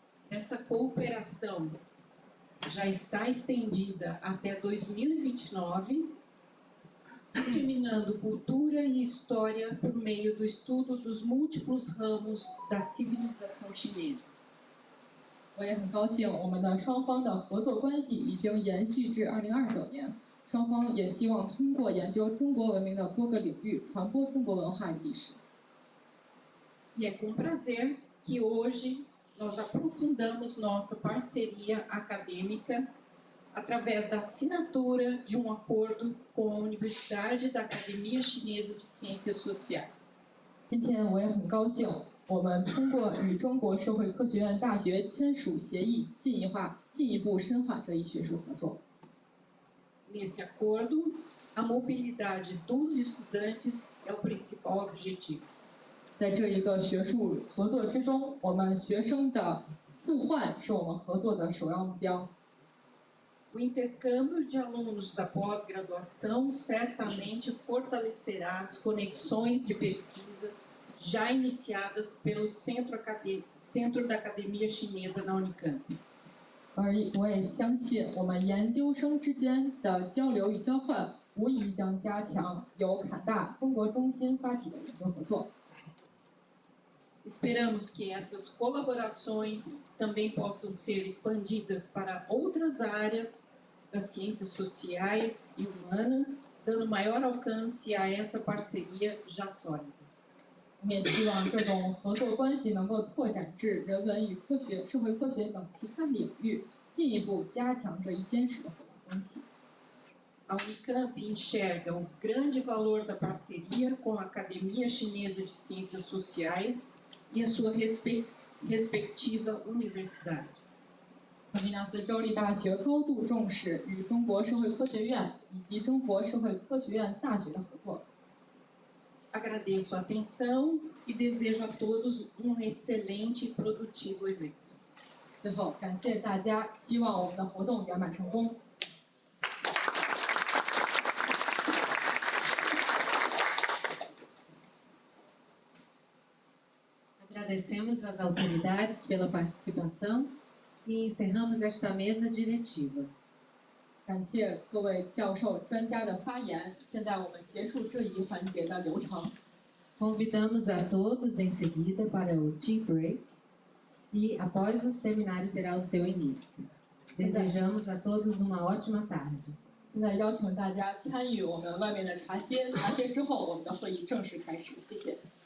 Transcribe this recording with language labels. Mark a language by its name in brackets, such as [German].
[Portuguese] Essa cooperação já está estendida até 2029, disseminando cultura e história por meio do estudo dos múltiplos ramos da civilização chinesa. [Chinese] 我也很高兴，我们的双方的合作关系已经延续至2029年。双方也希望通过研究中国文明的多个领域，传播中国文化与历史。 [Portuguese] E é com prazer que hoje nós aprofundamos nossa parceria acadêmica através da assinatura de um acordo com a Universidade da Academia Chinesa de Ciências Sociais. [Chinese] 今天我也很高兴，我们通过与中国社会科学院大学签署协议，进一步深化这一学术合作。 [Portuguese] Nesse acordo, a mobilidade dos estudantes é o principal objetivo. [Chinese] 在这一个学术合作之中，我们学生的互换是我们合作的首要目标。 [Portuguese] O intercâmbio de alunos da pós-graduação certamente fortalecerá as conexões de pesquisa já iniciadas pelo Centro da Academia Chinesa na Unicamp. [Chinese] 而我也相信，我们研究生之间的交流与交换，无疑将加强由坎大中国中心发起的研究合作。 [Portuguese] Esperamos que essas colaborações também possam ser expandidas para outras áreas das ciências sociais e humanas, dando maior alcance a essa parceria já sólida. [Chinese] 我们也希望这种合作关系能够拓展至人文与科学、社会科学等其他领域，进一步加强这一坚实的合作关系。 [Portuguese] A Unicamp enxerga o grande valor da parceria com a Academia Chinesa de Ciências Sociais e a sua respectiva universidade. [Chinese] 坎皮纳斯州立大学高度重视与中国社会科学院以及中国社会科学院大学的合作。 [Portuguese] Agradeço a atenção e desejo a todos excelente e produtivo evento. [Chinese] 最后，感谢大家，希望我们的活动圆满成功。 [Portuguese] Agradecemos às autoridades pela participação e encerramos esta mesa diretiva. [Chinese] 感谢各位教授、专家的发言。现在我们结束这一环节的流程。 [Portuguese] Convidamos a todos em seguida para o tea break e após o seminário terá o seu início. Desejamos a todos uma ótima tarde. [Chinese] 现在邀请大家参与我们外面的茶歇，茶歇之后，我们的会议正式开始。谢谢。